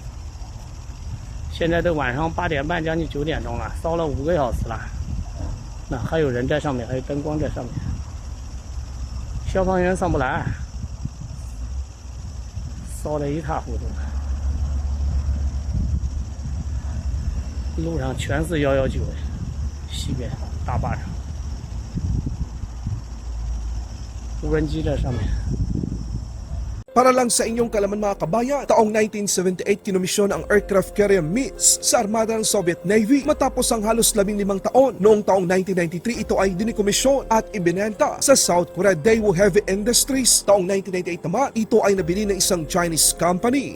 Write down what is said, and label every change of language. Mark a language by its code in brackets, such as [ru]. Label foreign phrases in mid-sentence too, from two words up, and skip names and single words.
[zh] 现在都晚上8点半，将近9点钟了，烧了5个小时了，那还有人在上面，还有灯光在上面，消防员上不来。烧得一塌糊涂，路上全是119，西边大坝上，无人机在上面。 [tl] Para lang sa inyong kalaman mga kabayan, taong 1978 kinomisyon ang [en] aircraft carrier [tl] MiS sa armada ng Soviet Navy matapos ang halos 15 taon. Noong taong 1993, ito ay dinikomisyon at ibinenta sa South Korea Daewoo Heavy Industries. Taong 1998 naman, ito ay nabili ng isang [en] Chinese company.